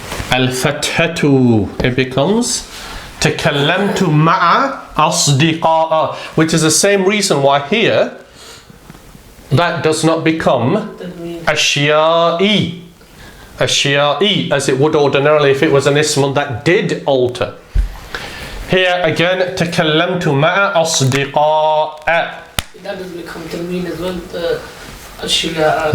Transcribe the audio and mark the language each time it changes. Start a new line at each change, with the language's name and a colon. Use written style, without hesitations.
English: Al-fathatu. It becomes
Arabic: تكلمت مع أصدقاء,
English: which is the same reason why here that does not become أشياء as it would ordinarily if it was an ism that did alter. Here again
Arabic: تكلمت مع أصدقاء.
English: That doesn't become tanween as well, the أشياء.